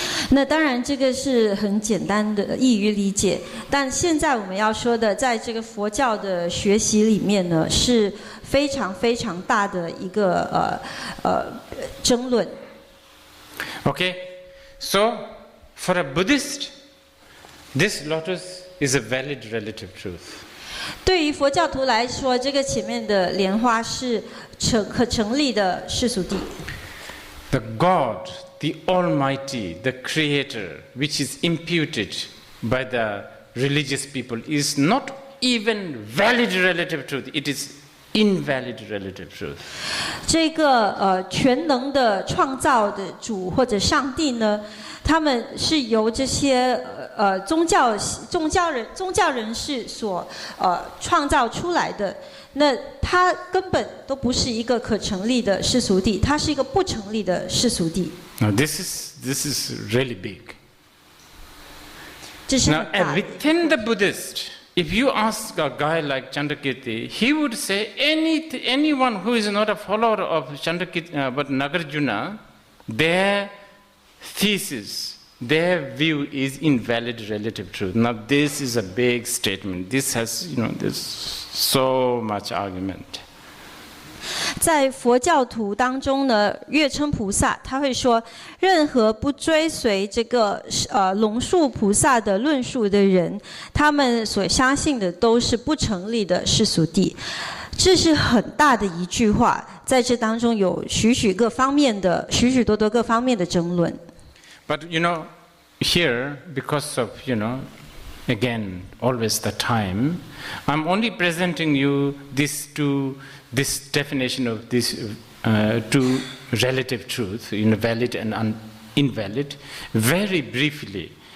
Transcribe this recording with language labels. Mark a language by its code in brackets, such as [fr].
[zh] 那当然，这个是很简单的，易于理解。但现在我们要说的，在这个佛教的学习里面呢，是非常非常大的一个争论。 [en] Okay, so for a Buddhist, this lotus is a valid relative truth. [zh] 对于佛教徒来说，这个前面的莲花是可成立的世俗谛。 [en] The God, the Almighty, the Creator, which is imputed by the religious people, is not even valid relative truth. It is invalid relative truth. [zh] 这个全能的创造的主或者上帝呢，他们是由这些宗教人士所创造出来的。那它根本都不是一个可成立的世俗谛，它是一个不成立的世俗谛。 [en] Now this is really big. [zh] 这是 [en] Now [zh] 很大的。 [en] within the Buddhist, if you ask a guy like Chandrakirti, he would say anyone who is not a follower of but Nagarjuna, their thesis, their view is invalid relative truth. Now this is a big statement. This has, there's so much argument. [zh] 在佛教徒当中呢，月称菩萨他会说，任何不追随这个龙树菩萨的论述的人，他们所相信的都是不成立的世俗谛。这是很大的一句话，在这当中有许许多多各方面的争论。 [en] But here, because of, again, always the time, I'm only presenting you this definition of this two relative truth, valid and invalid, very briefly.